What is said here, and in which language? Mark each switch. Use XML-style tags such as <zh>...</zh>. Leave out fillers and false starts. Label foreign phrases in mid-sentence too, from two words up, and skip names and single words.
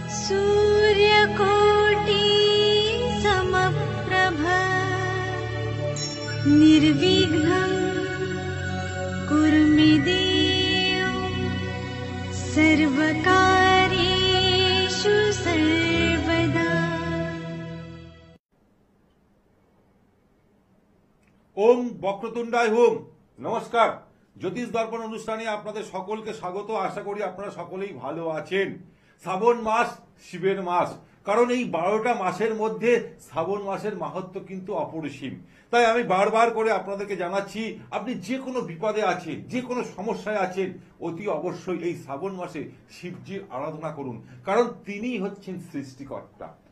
<sa>सूर्यकोटि समप्रभ निर्विघ्नं कुरु मे देव सर्वकार्येषु सर्वदा। ओम् वक्रतुण्डाय होम।</sa> <bn>নমস্কার, জ্যোতিষ দর্পণ অনুষ্ঠানে আপনাদের সকলকে স্বাগত। আশা করি আপনারা সকলেই ভালো আছেন। শ্রাবণ মাস শিবের মাস, কারণ এই 12টা মাসের মধ্যে শ্রাবণ মাসের মাহাত্ম্য কিন্তু অপরিসীম। তাই আমি বারবার করে আপনাদেরকে জানাচ্ছি, আপনি যে কোনো বিপদে আছেন, যে কোনো সমস্যায় আছেন, অতি অবশ্যই এই শ্রাবণ মাসে শিবজির আরাধনা করুন, কারণ তিনিই হচ্ছেন সৃষ্টিকর্তা।</bn>